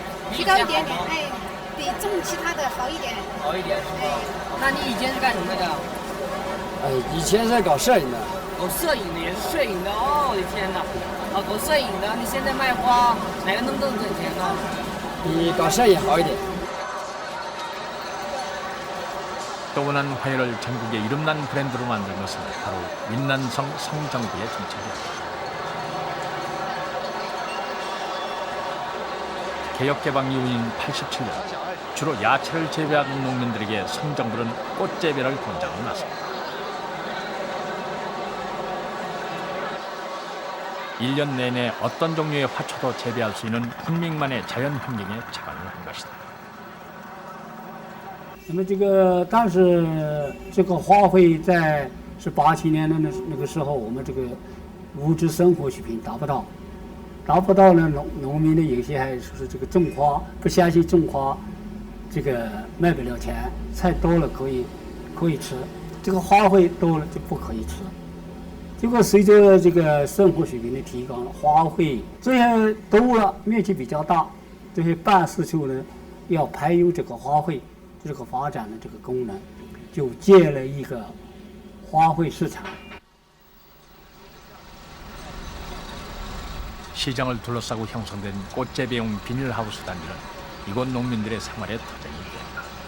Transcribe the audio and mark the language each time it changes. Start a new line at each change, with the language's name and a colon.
Chinese: 提高一点点，哎，比种其他的好一点。好一点是吧？那你以前是干什么的？以前是搞摄影的。搞摄影的也是摄影的哦，我的天哪！啊，搞摄影的，你现在卖花哪个能更挣钱呢？比搞摄影好一点。
Korean: 또우난 화훼를 전국의 이름난 브랜드로 만든 것은 바로 윈난성 성정부의 정책이었다. 개혁개방 이후인 87년 주로 야채를 재배하던 농민들에게 성정부는 꽃재배를 권장하고 나섭니다. 1년 내내 어떤 종류의 화초도 재배할 수 있는 훈민만의 자연 환경에 착안을 한 것이다.
Chinese: 那么当时这个花卉在是87年的那个时候，我们这个物质生活水平达不到呢，农民的有些还是这个种花，不相信种花这个卖不了钱，菜多了可以吃，这个花卉多了就不可以吃。结果随着这个生活水平的提高，花卉这些多了，面积比较大，这些办事处呢要排有这个花卉这个发展的这个功能，就建了一个花卉市场。
Korean: 시장을 둘러싸고 형성된 꽃재배용 비닐하우스 단지는 이곳 농민들의 생활의 터전이 된다.